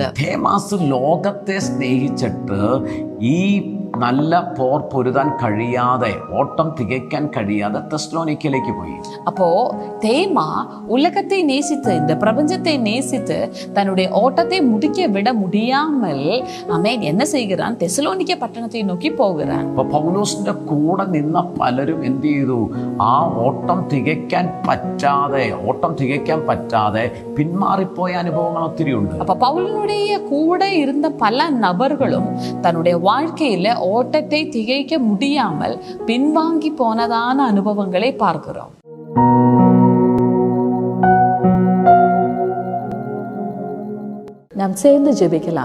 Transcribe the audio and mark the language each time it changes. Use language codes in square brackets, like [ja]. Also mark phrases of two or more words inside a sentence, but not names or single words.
[ml] ദേമാസ് ലോകത്തെ സ്നേഹിച്ചിട്ട് ഈ നല്ല പോർ പൊരുതാൻ കഴിയാതെ, ഓട്ടം തികയ്ക്കാൻ കഴിയാതെ തെസ്സലോനിക്കയിലേക്ക് പോയി. [ta] அப்போ தேமா உலகத்தை நேசித்து, இந்த பிரபஞ்சத்தை நேசித்து தன்னுடைய ஓட்டத்தை முடிக்க விட முடியாமல் ஆமென் என்ன செய்கிறான்? தெசலோனிக்க பட்டணத்தை நோக்கி போகிறான். [ml] അപ്പോൾ പൗലോസിന്റെ കൂടെ നിന്ന പലരും എന്ത് ചെയ്തു? ആ ഓട്ടം തികയ്ക്കാൻ പറ്റാതെ പിന്മാറിപ്പോയ അനുഭവങ്ങൾ ഒത്തിരി ഉണ്ട്. [ta] அப்ப பவுலினுடைய கூட இருந்த பல நபர்களும் தன்னுடைய வாழ்க்கையில ஓட்டத்தை திகைக்க முடியாமல் பின்வாங்கி போனதான அனுபவங்களை பார்க்கிறோம். நாம் சேர்ந்து ஜெபிக்கலாம்.